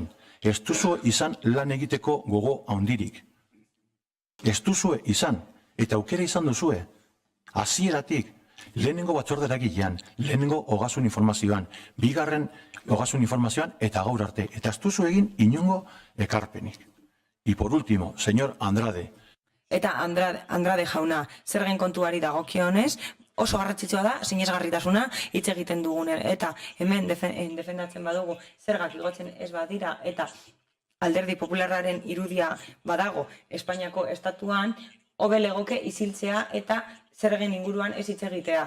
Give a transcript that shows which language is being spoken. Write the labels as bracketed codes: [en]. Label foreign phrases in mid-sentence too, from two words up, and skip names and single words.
[eu] Ez duzu izan lan egiteko gogo handirik. Ez duzu izan, eta aukera izan duzue. Hasieratik, lehenengo batzordera gilean, lehenengo ogasun informazioan, bigarren ogasun informazioan eta gaur arte. Eta ez duzu egin inongo ekarpenik. [es] Y por último, señor Andrade. [eu] Eta Andrade jauna, zergen kontuari dagokionez, oso garrantzitsua da, sinesgarritasuna hitz egiten dugunen. Eta hemen defendatzen badugu zergak igotzen ez badira, eta alderdi popularraren irudia badago Espainiako estatuan, hobe legoke isiltzea eta zergen inguruan ez hitz egitea.